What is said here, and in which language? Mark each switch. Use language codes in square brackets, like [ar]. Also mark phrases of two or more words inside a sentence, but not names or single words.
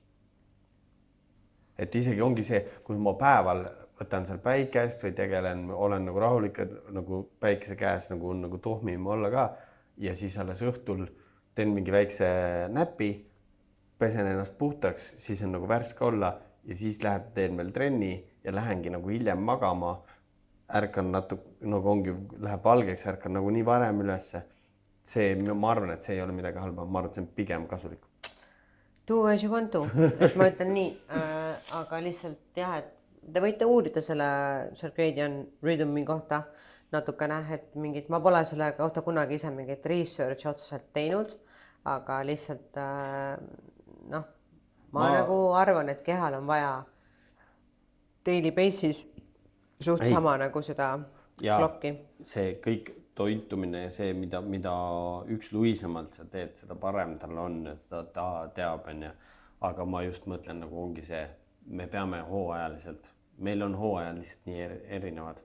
[et] Et isegi ongi see, kui ma päeval võtan seal päikest või tegelen, olen nagu rahulik, nagu päikese käes nagu on nagu tohmim olla ka ja siis alles õhtul teen mingi väikse näpi, pesen ennast puhtaks, siis on nagu värske olla ja siis teen veel trenni ja lähengi nagu hiljem magama, ärkan natuke, nagu ongi, läheb valgeks, ärkan nagu nii varem ülesse. See, ma arvan, et see ei ole midagi halba, ma arvan, et see on pigem kasulik. [en] Do as you want to, [et] et ma ütlen nii, aga lihtsalt jah, et te võite uurida selle [en] circadian rhythmi [et] kohta natukene, et mingit, ma pole selle kohta kunagi ise mingit research otseselt teinud, aga lihtsalt noh, ma nagu arvan, et kehal on vaja [en] daily basis [et] suht sama nagu seda klokki. See kõik toitumine ja see, mida üksluisemalt sa teed, seda parem tal on ja seda ta teab, aga ma just mõtlen, nagu ongi see, me peame hooajaliselt, meil on hooajad lihtsalt nii erinevad.